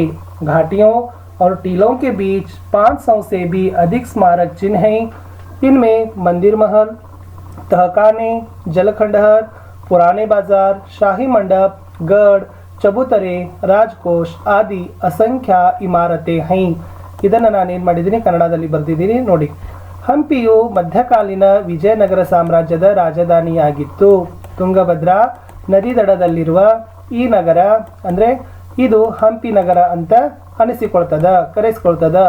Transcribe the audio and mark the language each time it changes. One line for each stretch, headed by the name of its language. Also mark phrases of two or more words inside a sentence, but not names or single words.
Hindi: घाटियों और टीलों के बीच 500 से भी अधिक स्मारक चिन्ह हैं. इनमें मंदिर महल, तहखाने, जलखंडहर, पुराने बाजार, शाही मंडप, गढ़, चबूतरे, राजकोष आदि असंख्य इमारतें हैं.
Kannada: ಇದನ್ನು ನಾನೇನು ಮಾಡಿದ್ದೀನಿ ಕನ್ನಡದಲ್ಲಿ ಬರೆದಿದ್ದೀನಿ ನೋಡಿ. ಹಂಪಿಯು ಮಧ್ಯಕಾಲೀನ ವಿಜಯನಗರ ಸಾಮ್ರಾಜ್ಯದ ರಾಜಧಾನಿಯಾಗಿತ್ತು. ತುಂಗಭದ್ರಾ ನದಿ ದಡದಲ್ಲಿರುವ ಈ ನಗರ ಅಂದರೆ ಇದು ಹಂಪಿ ನಗರ ಅಂತ ಕರೆಸಿಕೊಳ್ತದ.